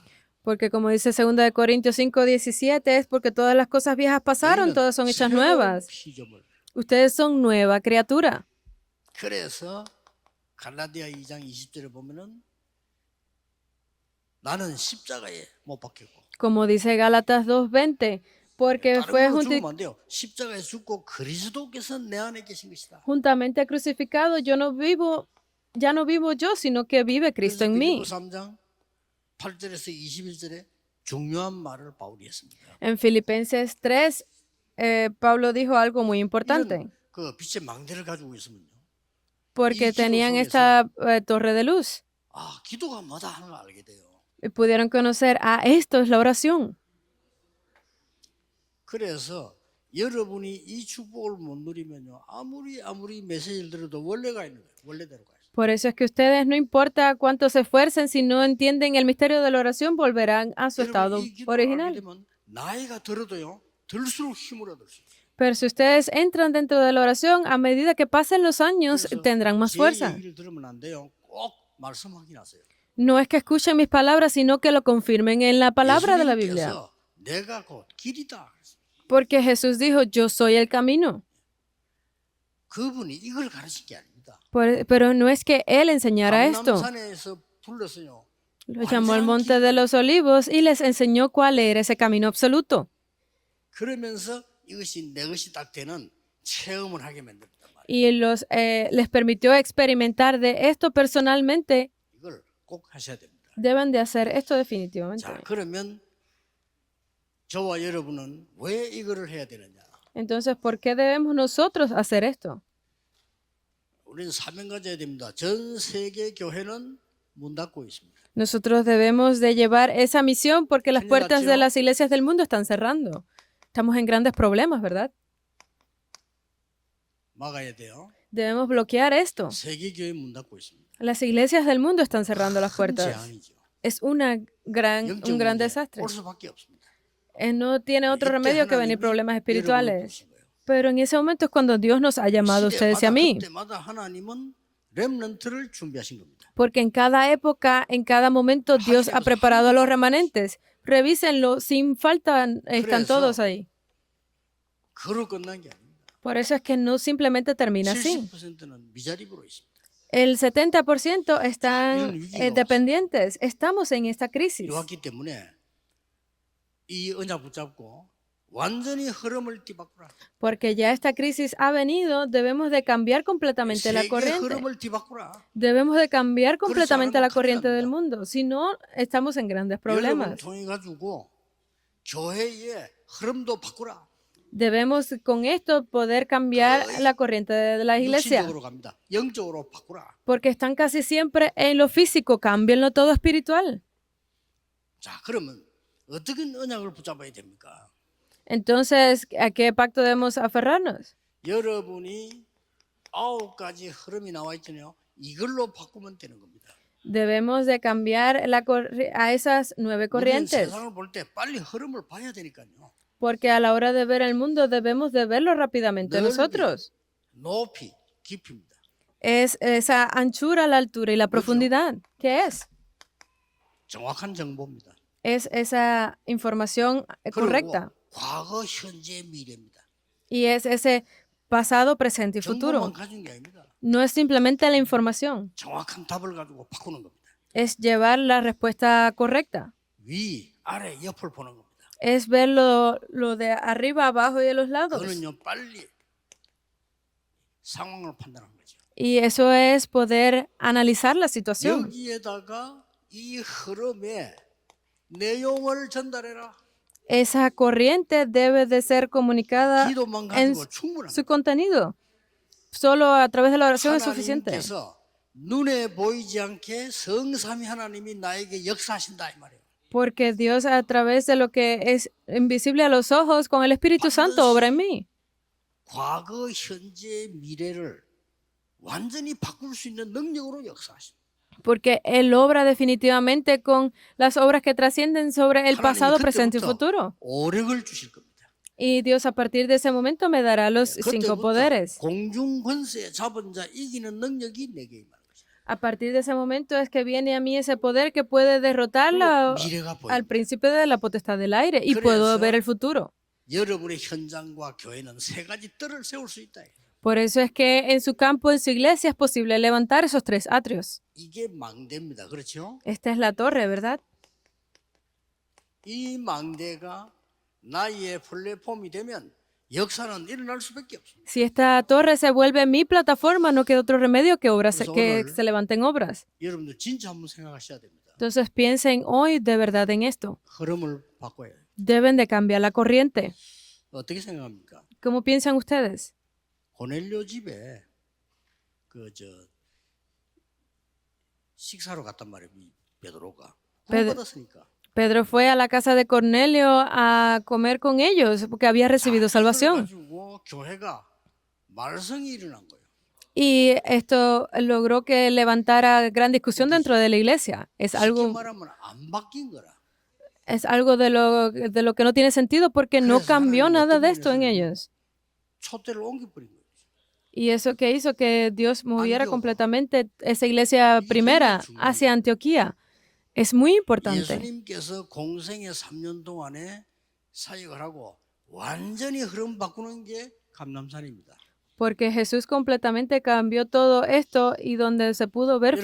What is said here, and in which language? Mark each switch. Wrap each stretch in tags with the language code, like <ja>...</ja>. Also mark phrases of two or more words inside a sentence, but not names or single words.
<es>Porque como dice 2 de Corintios 5:17, es porque todas las cosas viejas pasaron, todas son hechas</es> <ko>새로운</ko> <es>nuevas.</es> <ko>피조물.</ko> <es>Ustedes son nueva criatura.</es> <ko>그래서 갈라디아 2장 20절에 보면은 나는 십자가에 못 박혔고</ko> <es>Como dice Gálatas 2:20, porque</es> <ko>다른</ko> <es>fue</es> <ko>걸로 죽으면 안 돼요. 십자가에 죽고 그리스도께서 내 안에 계신 것이다.</ko> <es>juntamente crucificado, ya no vivo yo, sino que vive Cristo en mí.</es> <ko>3장 8절에서 21절에 중요한 말을 바울이 했습니다.</ko> <es>En Filipenses 3, Pablo dijo algo muy importante,</es> <ko>이런 그 빛의 망대를 가지고 있으면요.</ko> <es>porque</es> <ko>이 기도</ko> <es>tenían</es> <ko>속에서</ko> <es>esta torre de luz</es> <ko>아, 기도가 뭐다 하는 걸 알게 돼요.</ko> <es>y pudieron conocer, esto es la oración.</es> <ko>그래서 여러분이 이 축복을 못 누리면요. 아무리 메시지를 들어도 원래가 있는 거예요. 원래대로 가요.</ko> <es>Por eso es que ustedes, no importa cuánto se esfuercen, si no entienden el misterio de la oración, volverán a su estado</es> <ko>여러분 이 기도를 알게</ko> <es>original.</es> <ko>되면 나이가 들어도요. 들수록 힘을 얻을 수 있어요.</ko> <es>Pero si ustedes entran dentro de la oración, a medida que pasen los años,</es> <ko>그래서</ko> <es>tendrán más</es> <ko>제</ko> <es>fuerza.</es> <ko>얘기를 들으면 안 돼요. 꼭 말씀 확인하세요.</ko> <es>No es que escuchen mis palabras, sino que lo confirmen en la palabra de la Biblia.</es> <ko>예수님께서 내가 곧 길이다.</ko> <es>Porque Jesús dijo, yo soy el camino.</es> <ko>그분이 이걸 가르친 게 아닙니다.</ko> <es>Pero no es que Él enseñara esto.</es> <ko>감람산에서 불렀어요.</ko> <es>Lo llamó al monte de los olivos y les enseñó cuál era ese camino absoluto.</es> <ko>그러면서 이것이 내 것이 딱 되는 체험을 하게 만들었단 말이에요.</ko> <es>Y les permitió experimentar de esto personalmente.</es> <ko>이걸 꼭 하셔야 됩니다.</ko> <es>Deben de hacer esto definitivamente.</es> <ko>자, 그러면 저와 여러분은 왜 이거를 해야 되느냐?</ko> <es>Entonces, ¿por qué debemos nosotros hacer esto?</es> <ko>우리는 사명 가져야 됩니다. 전 세계 교회는 문 닫고 있습니다.</ko> <es>Nosotros debemos de llevar esa misión porque las</es> <ko>큰일</ko> <es>puertas de</es> <ko>났죠?</ko> <es>las iglesias del mundo están cerrando. Estamos en grandes problemas, ¿verdad?</es> <ko>막아야 돼요.</ko> <es>Debemos bloquear esto.</es> <ko>세계 교회 문 닫고 있습니다.</ko> <es>Las iglesias del mundo están cerrando las</es> <ko>큰</ko> <es>puertas.</es> <ko>재앙이죠.</ko> <es>Es un</es> <ko>영적</ko> <es>gran</es> <ko>문제</ko> <es>desastre.</es> <ko>올 수밖에 없습니다.</ko> <es>No tiene otro</es> <ko>이때</ko> <es>remedio que venir</es> <ko>하나님이</ko> <es>problemas</es> <ko>여러분을</ko> <es>espirituales.</es> <ko>부르신 거예요.</ko> <es>Pero en ese momento es cuando Dios nos ha llamado a ustedes y a mí.</es> <ko>그때마다 하나님은 렘넌트를 준비하신 겁니다.</ko> <es>Porque en cada época, en cada momento, Dios ha preparado a los remanentes. Revísenlo, sin falta están todos ahí.</es> <ko>그로 끝난 게 아닙니다.</ko> <es>Por eso es que no simplemente termina así.</es> <ko>70%는 미자립으로 있습니다.</ko> <es>El 70% están</es> <ko>이런 위기가</ko> <es>dependientes. Estamos en esta crisis.</es> <ko>이왔기 때문에 이 언약 붙잡고 완전히 흐름을 뒤바꾸라.</ko> <es>Porque ya esta crisis ha venido, debemos de cambiar completamente la</es> <ko>세계</ko> <es>corriente.</es> <ko>흐름을 뒤바꾸라.</ko> <es>Debemos de cambiar completamente la</es> <ko>않으면 큰일</ko> <es>corriente del</es> <ko>납니다.</ko> <es>mundo. Si no, estamos en grandes</es> <ko>여러분</ko> <es>problemas.</es> <ko>통해 가지고 교회의 흐름도 바꾸라.</ko> <es>Debemos con esto poder cambiar la corriente de la iglesia.</es> <ko>육신적으로 갑니다. 영적으로 바꾸라.</ko> <es>Porque están casi siempre en lo físico. Cámbienlo todo espiritual.</es> <ko>자, 그러면 어떻게 언약을 붙잡아야 됩니까?</ko> <es>Entonces, ¿a qué pacto debemos aferrarnos?</es> <ko>여러분이 9가지 흐름이 나와 있잖아요. 이걸로 바꾸면 되는 겁니다.</ko> <es>Debemos de cambiar a esas 9</es> <ko>우리는</ko> <es>corrientes.</es> <ko>세상을 볼 때 빨리 흐름을 봐야 되니까요.</ko> <es>Porque a la hora de ver el mundo debemos de verlo rápidamente</es> <ko>넓이,</ko> <es>nosotros.</es> <ko>높이, 깊이입니다.</ko> <es>Es esa anchura, la altura y la profundidad. ¿Qué es?</es> <ko>정확한 정보입니다.</ko> <es>Es esa información correcta.</es> <ko>그리고 과거, 현재, 미래입니다.</ko> <es>Y es ese pasado, presente y futuro.</es> <ko>정보만 가진 게 아닙니다.</ko> <es>No es simplemente la información.</es> <ko>정확한 답을 가지고 바꾸는 겁니다.</ko> <es>Es llevar la respuesta correcta.</es> <ko>위, 아래, 옆을 보는 겁니다.</ko> <es>Es ver lo de arriba, abajo y de los lados.</es> <ko>그거는요, 빨리 상황을 판단하는 거죠.</ko> <es>Y eso es poder analizar la situación.</es> <ko>여기에다가 이 흐름에 내용을 전달해라.</ko> <es>Esa corriente debe de ser comunicada</es> <ko>기도만</ko> <es>en</es> <ko>가지고 충분합니다.</ko> <es>su contenido. Solo a través de la oración es suficiente.</es> <ko>하나님께서 눈에 보이지 않게 성삼위 하나님이 나에게 역사하신다 이 말이에요.</ko> <es>Porque Dios a través de lo que es invisible a los ojos, con el Espíritu Santo obra en mí.</es> <ko>과거, 현재, 미래를 완전히 바꿀 수 있는 능력으로 역사하십니다.</ko> <es>Porque Él obra definitivamente con las obras que trascienden sobre el pasado, presente y futuro.</es> <ko>오력을 주실 겁니다.</ko> <es>Y Dios a partir de ese momento me dará los 5</es> <ko>그때부터</ko> <es>poderes.</es> <ko>공중 권세 잡은 자 이기는 능력이 내게 임하는 것이다.</ko> <es>A partir de ese momento es que viene a mí ese poder que puede derrotar</es> <ko>미래가 보입니다.</ko> <es>al príncipe de la potestad del aire y</es> <ko>그래서</ko> <es>puedo ver el futuro.</es> <ko>여러분의 현장과 교회는 세 가지 뜰을 세울 수 있다.</ko> <es>Por eso es que en su campo, en su iglesia, es posible levantar esos 3 atrios.</es> <ko>이게 망대입니다. 그렇죠?</ko> <es>Esta es la torre, ¿verdad?</es> <ko>이 망대가 나의 플랫폼이 되면 역사는 일어날 수밖에 없습니다.</ko> <es>Si esta torre se vuelve mi plataforma, no queda otro remedio que</es> <ko>그래서</ko> <es>que</es> <ko>오늘</ko> <es>se levanten obras.</es> <ko>여러분들 진짜 한번 생각하셔야 됩니다.</ko> <es>Entonces piensen hoy de verdad en esto.</es> <ko>흐름을 바꿔야 해요.</ko> <es>Deben de cambiar la corriente.</es> <ko>어떻게 생각합니까?</ko> <es>¿Cómo piensan ustedes?</es> <ko>고넬료 집에 식사로 갔단 말이에요. 이 베드로가 베드- 받았으니까.</ko> <es>Pedro fue a la casa de Cornelio a comer con ellos porque había recibido salvación.</es> <ko>가지고 교회가 말썽이 일어난 거예요.</ko> <es>Y esto logró que levantara gran discusión dentro de la iglesia. Es</es> <ko>쉽게</ko> <es>algo,</es> <ko>말하면 안 바뀐 거라.</ko> <es>es algo de lo que no tiene sentido porque no</es> <ko>그래서</ko> <es>cambió</es> <ko>하나님은</ko> <es>nada</es> <ko>어떤</ko> <es>de esto en</es> <ko>면에서는</ko> <es>ellos.</es> <ko>촛대를 옮겨버린 거예요.</ko> <es>Y eso que hizo que Dios moviera Antioco. completamente esa iglesia primera hacia Antioquía. Es muy importante.</es> <ko>예수님께서 공생의 3년 동안에 사역을 하고 완전히 흐름 바꾸는 게 감람산입니다.</ko> <es>Porque Jesús completamente cambió todo esto y donde se pudo ver</es>